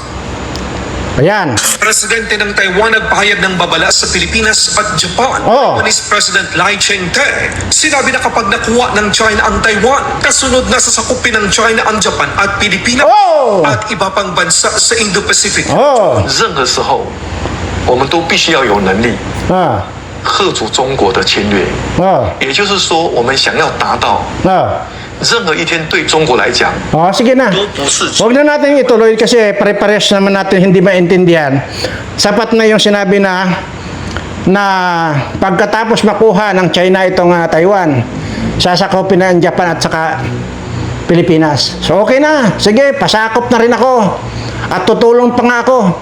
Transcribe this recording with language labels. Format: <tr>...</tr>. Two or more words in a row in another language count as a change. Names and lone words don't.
<tl>Ayan. Presidente ng Taiwan nagpahayag ng babala sa Pilipinas at Japan.</tl> <en>Taiwanese President</en> <tl>Lai Ching-te sinabi na kapag nakuha ng China ang Taiwan, kasunod na sasakupin ng China ang Japan at Pilipinas at iba pang bansa sa Indo-Pacific.</tl> <zh>任何时候，我们都必须要有能力遏阻中国的侵略。也就是说，我们想要达到任何一天对中国来讲，</zh> <tl>sige na.</tl> <zh>都不是</zh> <tl>Huwag na natin ituloy kasi pare-pares naman natin hindi maintindihan. Sapat na yung sinabi na pagkatapos makuha ng China itong Taiwan, sasakopin na ang Japan at saka Pilipinas. So okay na. Sige, pasakop na rin ako. At tutulong pa nga ako.</tl>